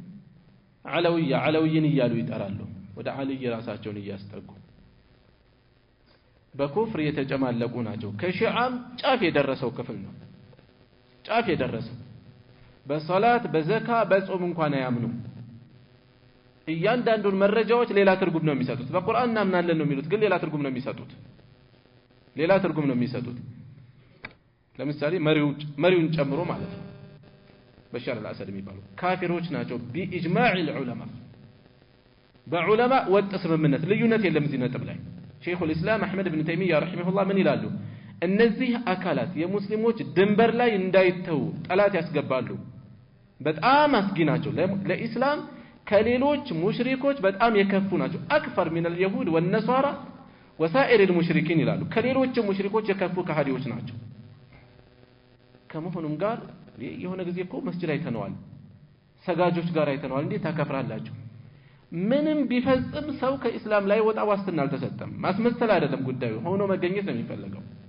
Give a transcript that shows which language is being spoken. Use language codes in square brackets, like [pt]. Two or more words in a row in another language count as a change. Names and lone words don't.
[am] ዓለውይን እያሉ ይጠራሉ ወደ ዓልይ ራሳቸውን እያስጠጉ በኩፍር የተጨማለቁ ናቸው ከሺዓም ጫፍ የደረሰው ክፍል ነው ጫፍ የደረሰው በሶላት በዘካ በጾም እንኳን አያምኑ እያንዳንዱን መረጃዎች ሌላ ትርጉም ነው የሚሰጡት በቁርአን እናምናለን ነው የሚሉት ግን ሌላ ትርጉም ነው የሚሰጡት ለምሳሌ መሪውን ጨምሮ ማለት ነው በሻር አልአሰድ የሚባሉ ካፊሮች ናቸው [ar] بإجماع العلماء [am] በዑለማ ወጥ ስምምነት ልዩነት የለም እዚህ ነጥብ ላይ [ar] شيخ الإسلام أحمد بن تيمية رحمه الله [am] ምን ይላሉ እነዚህ አካላት የሙስሊሞች ድንበር ላይ እንዳይተው ጠላት ያስገባሉ በጣም አስጊ ናቸው ለኢስላም ከሌሎች ሙሽሪኮች በጣም የከፉ ናቸው [ar] اكثر من اليهود والنصارى وسائر المشركين [am] ይላሉ ከሌሎች ሙሽሪኮች የከፉ ከሃዲዎች ናቸው ከመሆኑም ጋር የሆነ ጊዜ እኮ መስጂድ አይተነዋል ሰጋጆች ጋር አይተነዋል እንዴት ታከፍራላችሁ ምንም ቢፈጽም ሰው ከኢስላም ላይ ወጣ ዋስትና አልተሰጠም ማስመሰል አይደለም ጉዳዩ ሆኖ መገኘት ነው የሚፈልገው